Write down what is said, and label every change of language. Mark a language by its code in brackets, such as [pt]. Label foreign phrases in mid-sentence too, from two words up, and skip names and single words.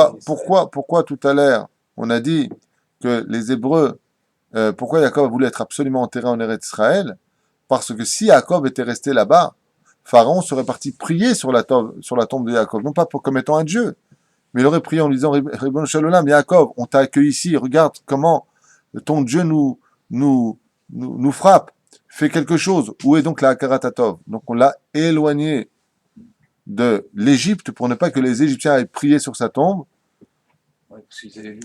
[fr] rapide en Israël. tout à l'heure, on a dit que les Hébreux, pourquoi Jacob voulait être absolument enterré en Eretz Israël? Parce que si Jacob était resté là-bas, Pharaon serait parti prier sur la tombe de Jacob, non pas comme étant un dieu, mais il aurait prié en lui disant, [he] רבונו של עולם, [fr] Jacob, on t'a accueilli ici, regarde comment ton Dieu nous frappe, fais quelque chose. Où est donc la [he] הכרת הטוב? [fr] Donc on l'a éloigné de l'Égypte pour ne pas que les Égyptiens aillent prier sur sa tombe Ouais, parce qu'ils avaient vu